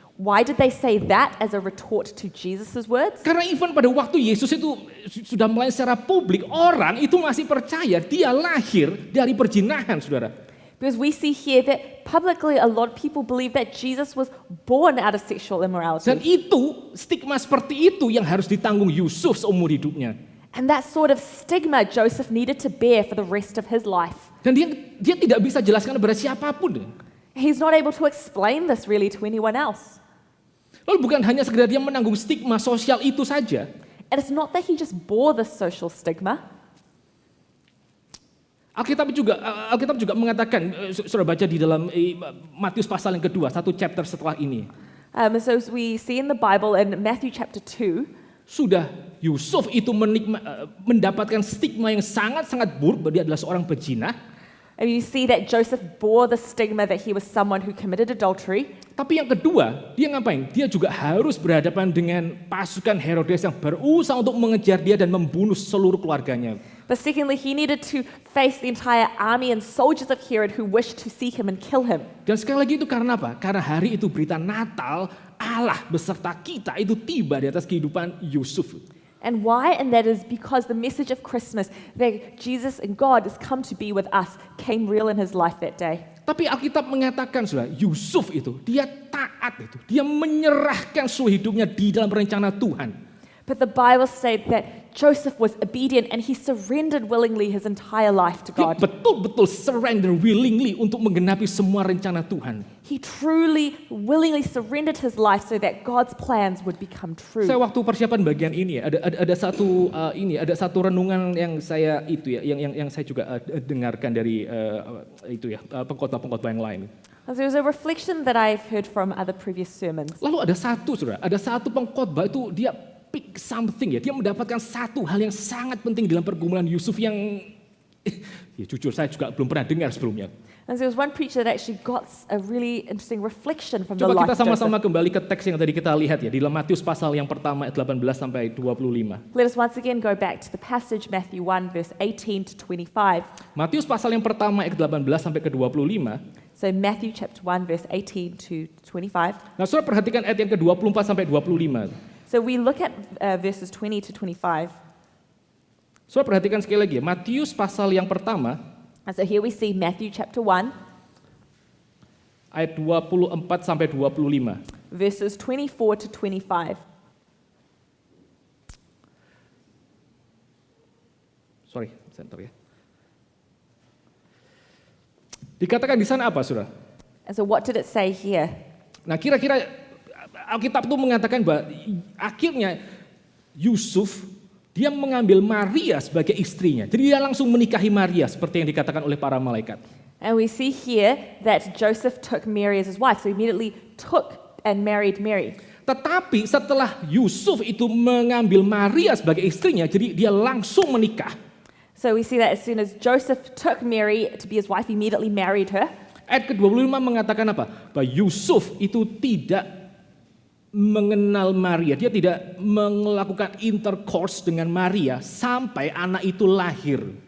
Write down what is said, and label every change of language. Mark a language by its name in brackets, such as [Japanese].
[English] Why did they say that as a retort to Jesus' words? [Indonesian] Karena [English] even [Indonesian] pada waktu Yesus itu sudah mulai secara publik, orang itu masih percaya dia lahir dari perzinahan, saudara. [English] Because we see here that publicly a lot of people believe that Jesus was born out of sexual [Indonesian] Dan [English] immorality. [Indonesian] itu, stigma seperti itu yang harus ditanggung Yusuf seumur hidupnya. [English] And that sort of stigma Joseph needed to bear for the rest of his life. [Indonesian] Dan dia tidak bisa jelaskan kepada siapapun. [English] He's not able to explain this really to anyone else. [Indonesian] Lalu bukan hanya sekedar dia menanggung stigma sosial itu saja. [English] And it's not that he just bore the social stigma. [Indonesian] Alkitab juga mengatakan, sudah baca di dalam Matius pasal yang kedua, satu chapter setelah ini. [English] So as we see in the Bible in Matthew chapter 2, [Indonesian] Sudah Yusuf itu mendapatkan stigma yang sangat-sangat buruk bahwa dia adalah seorang pezina. [English] and you see that Joseph bore the stigma that he was someone who committed adultery. [Indonesian] Tapi yang kedua, dia ngapain? Dia juga harus berhadapan dengan pasukan Herodes yang berusaha untuk mengejar dia dan membunuh seluruh keluarganya. [English] But secondly, he needed to face the entire army and soldiers of Herod who wished to seek him and kill him. [Indonesian] Dan sekali lagi itu karena apa? Karena hari itu berita Natal, Allah beserta kita itu tiba di atas kehidupan Yusuf. [English] And why? And that is because the message of Christmas, that Jesus and God has come to be with us, came real in his life that day. [Indonesian] Tapi Alkitab mengatakan, saudara, Yusuf itu, dia taat itu. Dia menyerahkan seluruh hidupnya di dalam rencana Tuhan. [English] But the Bible states that Joseph was obedient and he surrendered willingly his entire life to [Indonesian] Dia betul-betul [English] surrender willingly [Indonesian] untuk menggenapi semua rencana Tuhan. [English] He truly, willingly surrendered his life so that God's plans would become true. [Indonesian] Saya waktu persiapan bagian ini ada satu renungan yang saya yang saya juga dengarkan dari pengkhotbah-pengkhotbah yang lain. [English] There was a reflection that I've heard from other previous sermons. [Indonesian] Lalu ada satu pengkhotbah itu dia [English] pick something [Indonesian] ya, dia mendapatkan satu hal yang sangat penting dalam pergumulan Yusuf yang ya jujur saya juga belum pernah dengar sebelumnya. [English] And there was one preacher that actually got a really interesting reflection from the [Indonesian] Coba [English] life [Indonesian] kita [English] of Joseph. [Indonesian] sama-sama kembali ke teks yang tadi kita lihat ya, di dalam Matius pasal yang pertama ayat 18 sampai 25. [English] Let us once again go back to the passage, Matthew 1, verse 18 to 25. [Indonesian] Matius pasal yang pertama ayat 18 sampai ke 25. [English] So Matthew chapter 1, verse 18 to 25. [Indonesian] Nah, saudara perhatikan ayat yang ke-24 sampai 25. [English] So we look at verses 20 to 25. [Indonesian] Saudara perhatikan sekali lagi ya, Matius pasal yang pertama [English] And so here we see Matthew chapter 1, [Indonesian] ayat 24 sampai 25. [English] verses 24 to 25. Sorry, center ya. [Indonesian] Dikatakan di sana apa, saudara? [English] And so what did it say here? [Indonesian] Nah, kira-kira Alkitab itu mengatakan bahwa akhirnya Yusuf dia mengambil Maria sebagai istrinya. Jadi dia langsung menikahi Maria seperti yang dikatakan oleh para malaikat. [English] And we see here that Joseph took Mary as his wife. So he immediately took and married Mary. [Indonesian] Tetapi setelah Yusuf itu mengambil Maria sebagai istrinya, jadi dia langsung menikah. [English] So we see that as soon as Joseph took Mary to be his wife, he immediately married her. [Indonesian] Ayat ke-25 mengatakan apa? Bahwa Yusuf itu tidak mengenal Maria, dia tidak melakukan intercourse dengan Maria sampai anak itu lahir.